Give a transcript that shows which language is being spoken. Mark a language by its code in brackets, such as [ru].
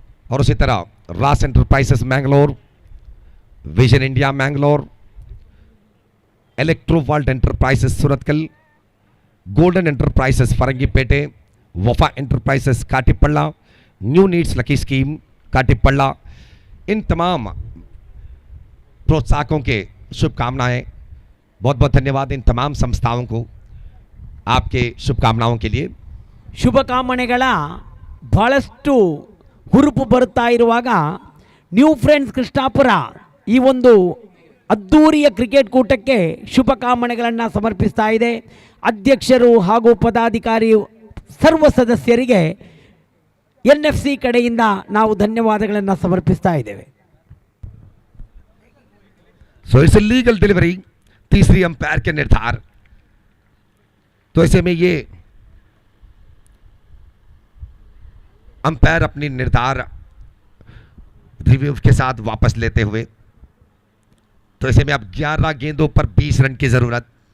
[hi] और उसी तरह रास enterprises Mangalore, vision India Mangalore, electro world enterprises Surathkal, golden enterprises फरंगीपेटे, वफा enterprises काटीपल्ला, new needs lucky scheme काटीपल्ला, इन तमाम प्रोत्साहकों के शुभकामनाएं। बहुत बहुत धन्यवाद इन तमाम संस्थाओं को आपके शुभकामनाओं के लिए. [kn] ಶುಭಕಾಮನೆಗಳ ಬಹಳಷ್ಟು ಹುರುಪು ಬರುತ್ತಾ ಇರುವಾಗ ನ್ಯೂ ಫ್ರೆಂಡ್ಸ್ ಕೃಷ್ಣಾಪುರ ಈ ಒಂದು ಅದ್ದೂರಿಯ ಕ್ರಿಕೆಟ್ ಕೂಟಕ್ಕೆ ಶುಭಕಾಮನೆಗಳನ್ನು ಸಮರ್ಪಿಸ್ತಾ ಇದೆ. ಅಧ್ಯಕ್ಷರು ಹಾಗೂ ಪದಾಧಿಕಾರಿ ಸರ್ವ ಸದಸ್ಯರಿಗೆ NFC ಕಡೆಯಿಂದ ನಾವು ಧನ್ಯವಾದಗಳನ್ನು ಸಮರ್ಪಿಸ್ತಾ ಇದ್ದೇವೆ. [en] so it's legal delivery, [hi] तीसरी अंपायर के निर्धार. तो ऐसे में ये अंपायर अपनी निर्धार रिव्यू के साथ वापस लेते हुए, तो ऐसे में अब 11 गेंदों पर 20 रन की जरूरत.